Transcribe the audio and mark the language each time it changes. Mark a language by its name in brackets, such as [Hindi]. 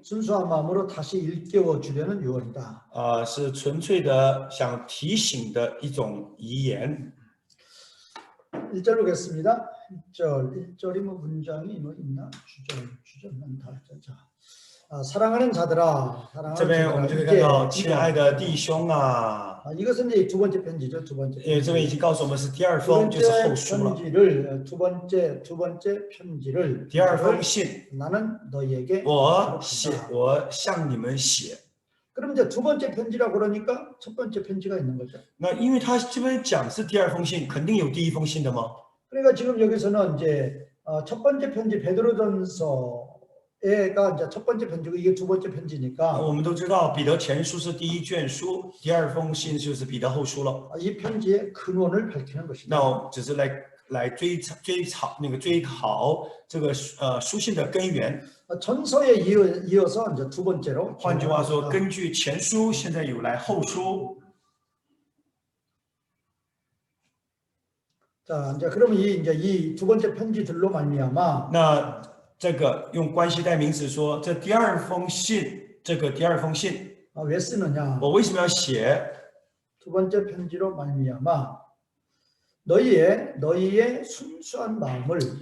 [Korean] 순수한 마음으로 다시 일깨워 주려는 유언이다. [Chinese] 是纯粹的想提醒的一种遗言。 [Korean] 1절 보겠습니다. 1절이 뭐 문장이 뭐 있나? 주절만 다. 사랑하는 자들아. [Chinese] 这边我们就可以看到，亲爱的弟兄啊， [Korean] 이것은 이제 두 번째 편지죠. 두 번째. [Chinese] 因为这边已经告诉我们是第2封，就是后书了。 [Korean] 두 번째 편지를 [Chinese] 第2封信， [Korean] 나는 너희에게 [Chinese] 我向你们写。 [Korean] 그럼 이제 두 번째 편지라고 그러니까 첫 번째 편지가 있는 거죠. [Chinese] 那因为他这边讲是第2封信，肯定有第1封信的吗？ [Korean] 그러니까 지금 여기서는 이제 첫 번째 편지 베드로전서가 이제 첫 번째 편지고 이게 두 번째 편지니까 [Chinese] 我们都知道彼得前书是第1卷书，第2封信就是彼得后书了。 [Korean] 이 편지의 근원을 밝히는 것이다. [Chinese] 那我只是来追讨这个书信的根源。 [Korean] 전서에 이어서 이제 두 번째로. [Chinese] 换句话说，根据前书，现在有来后书。 [Korean] 자, 이제 그러면 이 두 번째 편지들로 말미암아. [Chinese] 那这个用关系代名词说，这第2封信，这个第2封信， [Korean] 왜 쓰느냐? [Chinese] 我为什么要写？ [Korean] 두 번째 편지로 말미암아 너희의 순수한 마음을